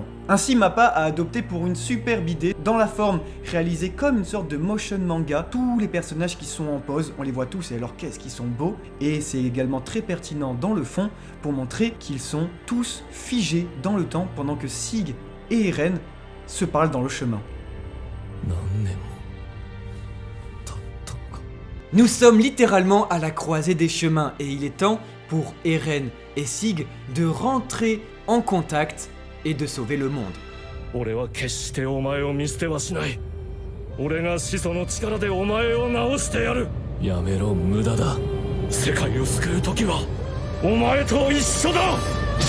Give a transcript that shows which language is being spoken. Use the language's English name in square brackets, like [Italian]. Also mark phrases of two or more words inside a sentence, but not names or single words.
[French] Ainsi, Mappa a adopté pour une superbe idée, dans la forme réalisée comme une sorte de motion manga, tous les personnages qui sont en pause, on les voit tous et alors qu'est-ce qu'ils sont beaux, et c'est également très pertinent dans le fond pour montrer qu'ils sont tous figés dans le temps pendant que Sig et Eren se parlent dans le chemin. [Japanese] 何年も経ったのか。 [French] Nous sommes littéralement à la croisée des chemins et il est temps pour Eren et Sig de rentrer en contact et de sauver le monde. [Japanese] 俺は決してお前を見捨てはしない。俺が始祖の力でお前を治してやる。やめろ、無駄だ。世界を救う時はお前と一緒だ。